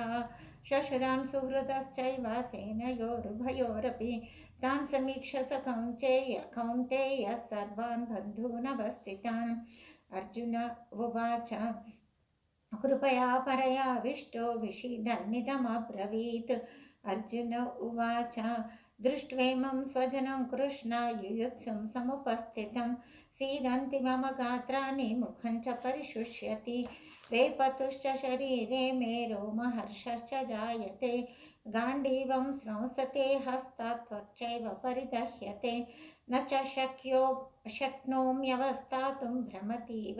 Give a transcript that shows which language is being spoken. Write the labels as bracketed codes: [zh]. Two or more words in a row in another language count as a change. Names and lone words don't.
[sa] శశురాన్ సుహృదశ్చైవ సేనయోరుభయోరపి. తాన్ సమీక్ష స కౌంతేయ సర్వాన్ బంధూనवस्थितान्. అర్జున ఉవాచ కృపయా పరయావిష్టో విషీదన్నిదమబ్రవీత్. अर्जुन उवाच दृष्ट्वेमं स्वजनं कृष्ण युयुत्सुं समुपस्थितं सीदन्ति मम गात्राणि मुखं च परिशुष्यति वेपतुश्च शरीरे मे रोमहर्षश्च जायते गाण्डीवं स्रंसते हस्तात् त्वच्चैव परिदह्यते न च शक्नोम्यवस्थातुं भ्रमतीव